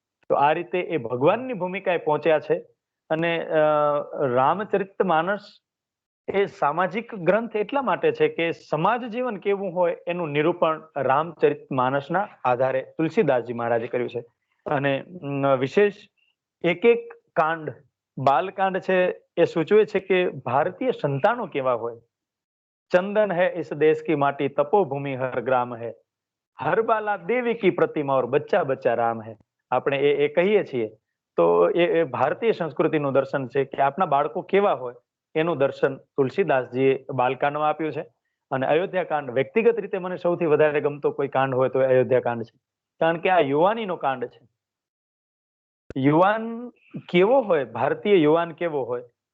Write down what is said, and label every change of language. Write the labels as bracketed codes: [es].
[gu] તો આ રીતે એ ભગવાનની ભૂમિકાએ પહોંચ્યા છે. અને રામચરિત માનસ એ સામાજિક ગ્રંથ એટલા માટે છે કે સમાજ જીવન કેવું હોય એનું નિરૂપણ રામચરિત માનસના આધારે તુલસીદાસજી મહારાજે કર્યું છે. અને વિશેષ એક કાંડ બાલકાંડ છે એ સૂચવે છે કે ભારતીય સંતાનો કેવા હોય. [hi] ચંદન है इस देश की माटी तपोभूमि हर ग्राम है हर बाला देवी की प्रतिमा और बच्चा बच्चा राम है. [gu] આપણે એ કહીએ છીએ તો એ ભારતીય સંસ્કૃતિનું દર્શન છે કે આપણા બાળકો કેવા હોય એનું દર્શન તુલસીદાસજીએ બાલકાંડમાં આપ્યું છે. અને અયોધ્યા કાંડ વ્યક્તિગત રીતે મને સૌથી વધારે ગમતો કોઈ કાંડ હોય તો અયોધ્યા કાંડ છે. કારણ કે આ યુવાનીનો કાંડ છે. યુવાન કેવો હોય, ભારતીય યુવાન કેવો હોય.